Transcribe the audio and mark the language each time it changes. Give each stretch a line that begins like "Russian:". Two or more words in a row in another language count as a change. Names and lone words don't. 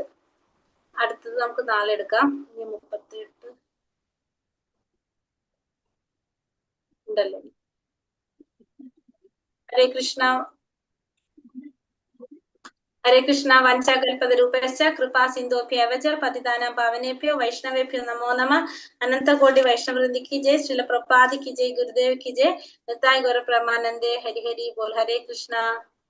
Malayalam: അടുത്തത് നമുക്ക് നാളെ എടുക്കാം. 38 ഉണ്ടല്ലോ. ഹരേ കൃഷ്ണ. ഹരേ കൃഷ്ണ.
Sanskrit: വഞ്ചാകൽപതരൂപശ്ച കൃപാ സിന്ധോഭ്യവ ച പതിതാനാം പാവനേഭ്യോ വൈഷ്ണവേഭ്യോ നമോ നമഃ. അനന്തകോടി വൈഷ്ണവവൃന്ദി
Hindi: की जय, श्रील प्रभुपाद की जय, गुरुदेव की जय,
Bangla: নিতাই গৌর প্রেমানন্দে, হরি হরি বোল.
Hindi: हरे कृष्णा.